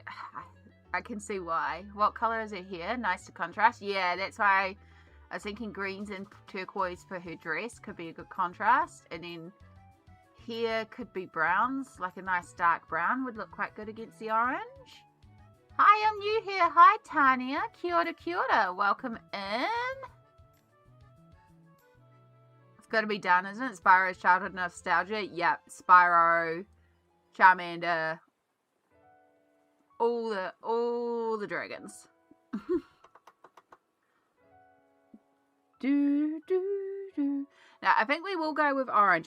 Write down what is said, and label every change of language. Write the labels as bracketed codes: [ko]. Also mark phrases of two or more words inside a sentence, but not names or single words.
[en] I can see why. What colour is it here? Nice to contrast. Yeah, that's why I was thinking greens and turquoise for her dress could be a good contrast. And then here could be browns, like a nice dark brown would look quite good against the orange. Hi, I'm new here. Hi, Tanya. [mi] Kia ora, kia ora. [en] Welcome in. It's got to be done, isn't it? Spyro's childhood nostalgia. Yep, Spyro, Charmander, all the dragons. Now, I think we will go with orange.